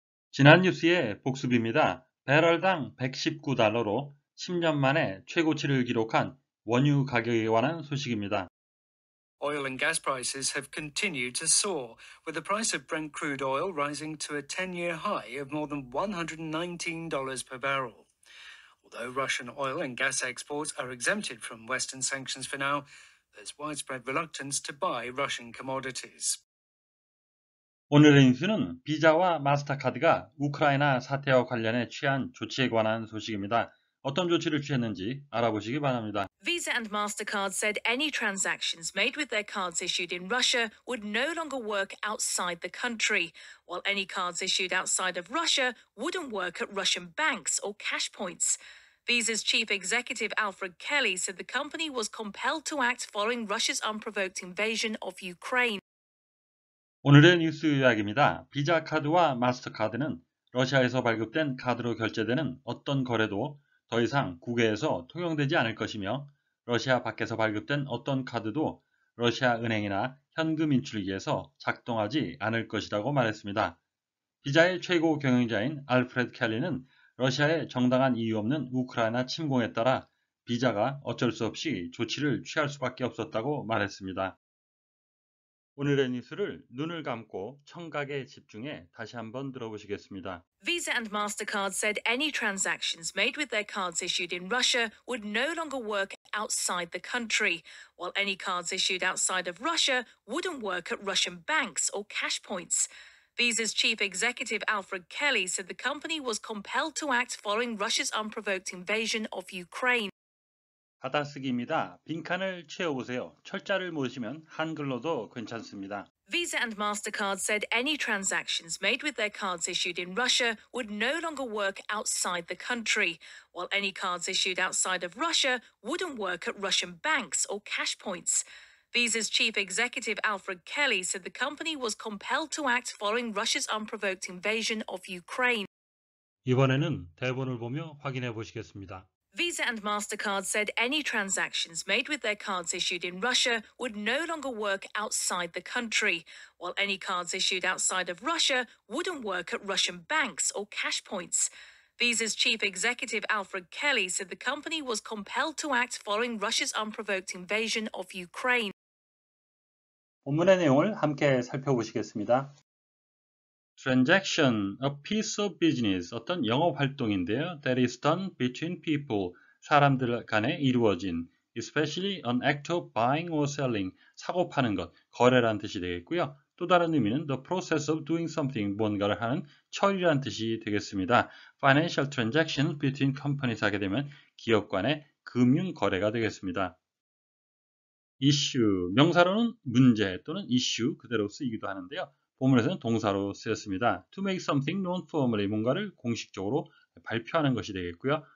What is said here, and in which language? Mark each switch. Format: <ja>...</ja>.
<ko>지난 뉴스의 복습입니다. 배럴당 119달러로 10년 만에 최고치를 기록한 원유 가격에 관한 소식입니다.</ko> <en>Oil and gas prices have continued to soar, with the price of Brent crude oil rising to a 10-year high of more than $119 per barrel. Although Russian oil and gas exports are exempted from Western sanctions for now, there's widespread reluctance to buy Russian commodities.</en> <ko>오늘의 뉴스는 비자와 마스터카드가 우크라이나 사태와 관련해 취한 조치에 관한 소식입니다. 어떤 조치를 취했는지 알아보시기 바랍니다.</ko> <en>Visa and MasterCard said any transactions made with their cards issued in Russia would no longer work outside the country, while any cards issued outside of Russia wouldn't work at Russian banks or cash points. Visa's chief executive Alfred Kelly said the company was compelled to act following Russia's unprovoked invasion of Ukraine.</en> <ko>오늘의 뉴스 요약입니다. 비자 카드와 마스터카드는 러시아에서 발급된 카드로 결제되는 어떤 거래도 더 이상 국외에서 통용되지 않을 것이며 러시아 밖에서 발급된 어떤 카드도 러시아 은행이나 현금 인출기에서 작동하지 않을 것이라고 말했습니다. 비자의 최고 경영자인 알프레드 켈리는 러시아의 정당한 이유 없는 우크라이나 침공에 따라 비자가 어쩔 수 없이 조치를 취할 수밖에 없었다고 말했습니다. 오늘의 뉴스를 눈을 감고 청각에 집중해 다시 한번 들어보시겠습니다.</ko> <en>Visa and MasterCard said any transactions made with their cards issued in Russia would no longer work outside the country, while any cards issued outside of Russia wouldn't work at Russian banks or cash points. Visa's chief executive Alfred Kelly said the company was compelled to act following Russia's unprovoked invasion of Ukraine.</en> <ko>받아쓰기입니다. 빈칸을 채워보세요. 철자를 모르시면 한글로도 괜찮습니다.</ko> <en>Visa and MasterCard said any transactions made with their cards issued in Russia would no longer work outside the country, while any cards issued outside of Russia wouldn't work at Russian banks or cash points. Visa's chief executive Alfred Kelly said the company was compelled to act following Russia's unprovoked invasion of Ukraine.</en> <ko>이번에는 대본을 보며 확인해 보시겠습니다.</ko> <en>Visa and MasterCard said any transactions made with their cards issued in Russia would no longer work outside the country, while any cards issued outside of Russia wouldn't work at Russian banks or cash points. Visa's chief executive Alfred Kelly said the company was compelled to act following Russia's unprovoked invasion of Ukraine.</en> <ko>본문의 내용을 함께 살펴보시겠습니다.</ko> <en>Transaction, a piece of business,</en> <ko>어떤 영업 활동인데요.</ko> <en>That is done between people,</en> <ko>사람들 간에 이루어진,</ko> <en>especially an act of buying or selling,</en> <ko>사고 파는 것, 거래란 뜻이 되겠고요. 또 다른 의미는</ko> <en>the process of doing something,</en> <ko>뭔가를 하는 처리란 뜻이 되겠습니다.</ko> <en>Financial transactions between companies</en> <ko>하게 되면 기업 간의 금융 거래가 되겠습니다. issue, 명사로는 문제 또는 issue 그대로 쓰이기도 하는데요. 본문에서는 동사로 쓰였습니다.</ko> <en>To make something known formally,</en> <ko>뭔가를 공식적으로 발표하는 것이 되겠고요.</ko>